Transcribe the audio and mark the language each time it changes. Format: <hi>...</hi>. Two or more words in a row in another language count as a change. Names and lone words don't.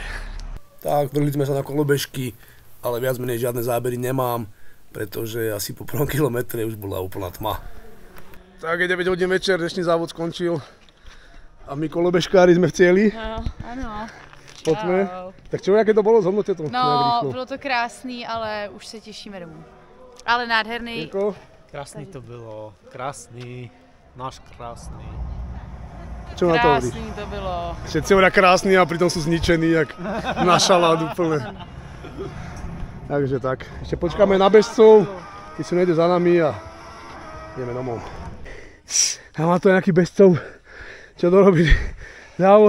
<sk>Tak, vrhli sme sa na kolobežky, ale viac menej žiadne zábery nemám, pretože asi po prvom kilometre už bola úplná tma. Tak je 9 hodín večer, dnešný závod skončil a my kolobežkári sme v cieli. Ano. Poďme. Tak čo, jaké to bolo? Zhodnote to?</sk> <cs>No, bylo to krásný, ale už se těšíme domů. Ale nádherný. Jirko? Krásný to bylo, krásný, náš krásný.</cs> <sk>Čo na to hovoríš?</sk> <cs>Krásný to bylo.</cs> <sk>Všetci hovoria krásny a pritom sú zničení, jak na šalát úplne. Takže tak, ešte počkáme na bežcov, tí sú nejde za nami a ideme domov. A má to nejaký bežcov, čo dorobili závod.</sk>